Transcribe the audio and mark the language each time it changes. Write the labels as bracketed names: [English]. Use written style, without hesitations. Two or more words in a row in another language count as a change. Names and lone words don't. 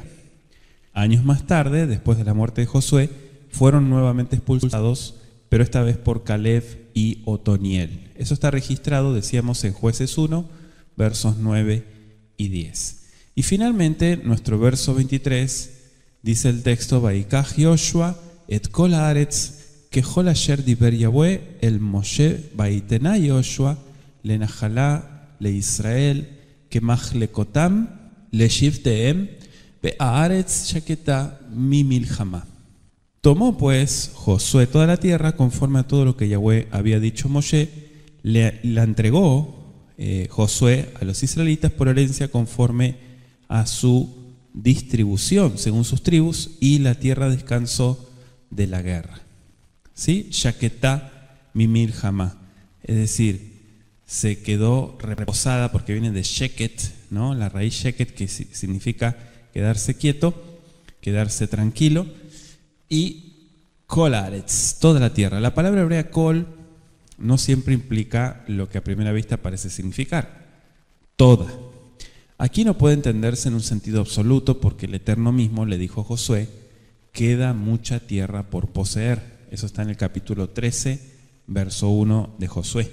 [Spanish] Años más tarde, después de la muerte de Josué, fueron nuevamente expulsados, pero esta vez por Caleb y Otoniel. Eso está registrado, decíamos, en Jueces 1, versos 9 y 10. Y finalmente, nuestro verso 23, dice el texto, [Hebrew] ויקח יהושע את כל הארץ ככל אשר דבר יהוה אל משה ויתנה יהושע לנחלה לישראל כמחלקתם לשבטיהם והארץ שקטה ממלחמה. [Spanish] Tomó pues Josué toda la tierra conforme a todo lo que Yahweh había dicho a Moshe, la entregó Josué a los israelitas por herencia conforme a su distribución, según sus tribus, y la tierra descansó de la guerra. ¿Sí? [Hebrew] שקטה ממלחמה, [Spanish] es decir, se quedó reposada, porque viene de sheket, ¿no? La raíz sheket, que significa quedarse quieto, quedarse tranquilo, y [Hebrew] כל הארץ, [Spanish] toda la tierra. La palabra hebrea kol no siempre implica lo que a primera vista parece significar, toda. Aquí no puede entenderse en un sentido absoluto, porque el Eterno mismo le dijo a Josué, queda mucha tierra por poseer. Eso está en el capítulo 13, verso 1 de Josué.